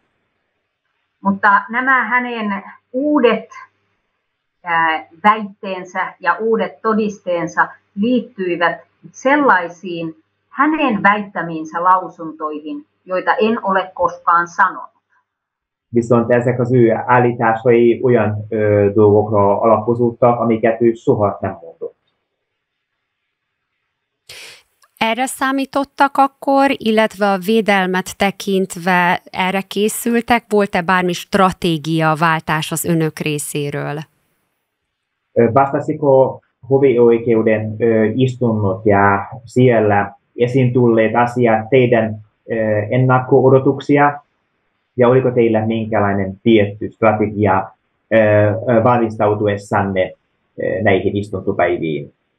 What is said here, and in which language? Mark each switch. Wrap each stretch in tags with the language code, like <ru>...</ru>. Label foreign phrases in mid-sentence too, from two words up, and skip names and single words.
<fi>Mutta nämä hänen uudet väitteensä ja uudet todisteensa liittyivät sellaisiin hänen väittämiinsä lausuntoihin, joita en ole koskaan sanonut.</fi> <hu>Viszont ezek az ő állításai olyan dolgokra alapozódtak, amiket ő soha nem mondott. Erre számítottak akkor, illetve a védelmet tekintve erre készültek? Volt-e bármi stratégiaváltás az önök részéről?</hu> <fi>Vastasiko hovioikeuden istunnot ja siellä esiin tulleet asiat teidän ennakko-odotuksia, ja oliko teillä minkälainen tietty strategia valmistautuessanne näihin istuntopäiviin?</fi>